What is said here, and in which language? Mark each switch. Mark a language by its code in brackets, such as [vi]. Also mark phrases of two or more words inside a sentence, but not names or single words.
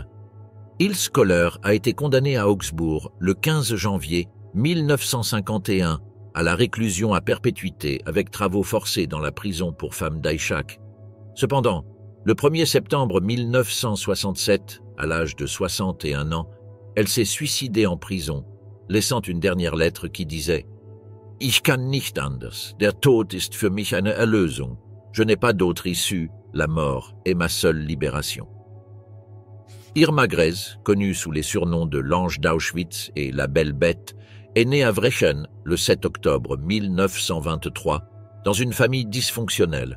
[fr] Ilse Koller a été condamnée à Augsbourg le 15 janvier 1951 à la réclusion à perpétuité avec travaux forcés dans la prison pour femmes d'Aïchak. Cependant, le 1er septembre 1967, à l'âge de 61 ans, elle s'est suicidée en prison, laissant une dernière lettre qui disait « [de] Ich kann nicht anders, der Tod ist für mich eine Erlösung. [fr] Je n'ai pas d'autre issue, la mort est ma seule libération. » Irma Grez, connue sous les surnoms de l'Ange d'Auschwitz et la Belle Bête, est née à Vrechen le 7 octobre 1923 dans une famille dysfonctionnelle.